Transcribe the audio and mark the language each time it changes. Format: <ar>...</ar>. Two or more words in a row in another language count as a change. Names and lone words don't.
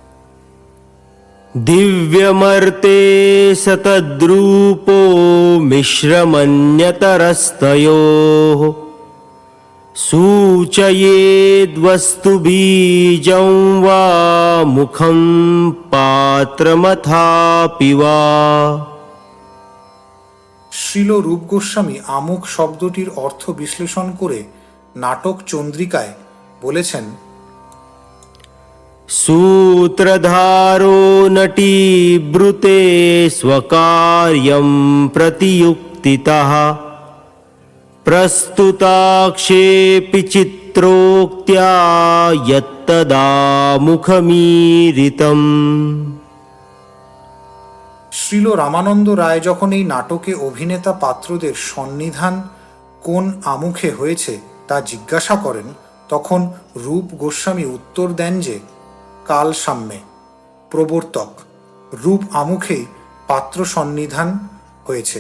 <sa>দিব্যমর্তে সতদ্রূপো মিশ্রমন্যতরস্তয়োঃ সূচয়েদ্বস্তুবীজং বা মুখং পাত্রমথাপি বা।</sa> <bn>শ্রীল রূপ গোস্বামী আমুক শব্দটির অর্থ বিশ্লেষণ করে নাটক চন্দ্রিকায় বলেছেন,</bn> <sa>सूत्रधारो नटीब्रूते स्वकार्यं प्रतियुक्तितः प्रस्तुताक्षेपि चित्रोक्त्या यत्तदा मुखमीरितम्।</sa> <bn>শ্রীল রামানন্দ রায় যখন এই নাটকে অভিনেতা পাত্রদের সন্নিধান কোন আমুখে হয়েছে তা জিজ্ঞাসা করেন, তখন রূপ গোস্বামী উত্তর দেন যে কালসাম্যে প্রবর্তক রূপ আমুখেই পাত্র সন্নিধান হয়েছে।</bn>